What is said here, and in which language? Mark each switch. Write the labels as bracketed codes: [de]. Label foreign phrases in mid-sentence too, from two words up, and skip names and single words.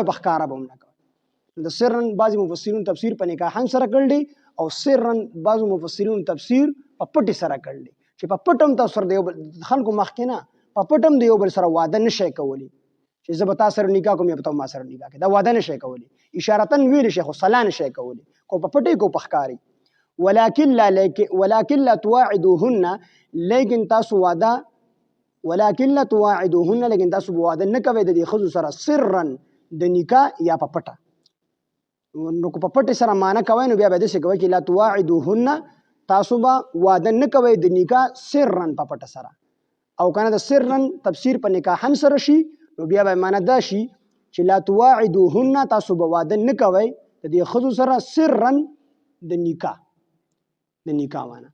[ps] په ښکاره به هم نه کوئ د سرن بعضې مفسرون تفسیر په نکاحن سره کړی او سرن بعضو مفسرون تفسیر په پټي سره کړلی چې په پټ هم تاسو سره د یو بل خلکو مخکې نه په پټ هم د یو بل سره واده نشئ کولی چې زه به تا سره نکاح کوم یا به ته ما سره نکاح کوې دا واده نشئ کولی اشارتن ویلی شئ خو صلاح نشئ کولی کو په پټۍ کو په ښکاري [ar] ولكن لا تواعدوهن [ps] لیکن تاسو واده [ar] ولكن لا تواعدوهن [ps] لیکن تاسو واده نه کوئ د دې ښځو سره سرا د نکاح یا په پټه. نو که په پټه سره معنا کوئ نو بیا به داسې کوئ چې [ar] لا تواعدوهن [ps] تاسو به واده نه کوئ د نکاح سرا په پټه سره، او کنه د سرا تفسیر په نکاحن سره شي نو بیا به معنا دا شي چې [ar] لا تواعدوهن [ps] تاسو به واده نه کوئ د دې ښځو سره سرا د نکاح معنا.